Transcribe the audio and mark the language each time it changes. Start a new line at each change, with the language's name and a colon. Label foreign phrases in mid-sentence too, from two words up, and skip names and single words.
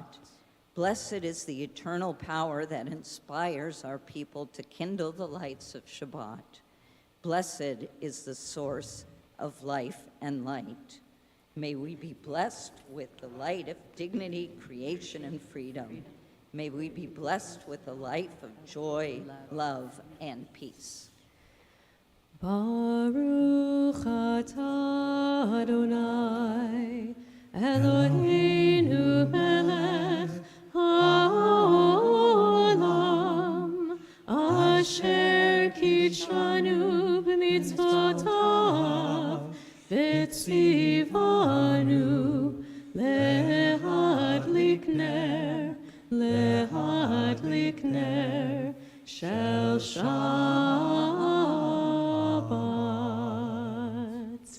English: Blessed is the eternal power that inspires our people to kindle the lights of Shabbat. Blessed is the source of life and light. May we be blessed with the light of dignity, creation, and freedom. May we be blessed with a life of joy, love, and peace.
Hebrew: ברוך אתה אדוני אלוהינו מלך העולם אשר קדשנו במצוותיו וציוונו להדליק נר להדליק נר של שבת.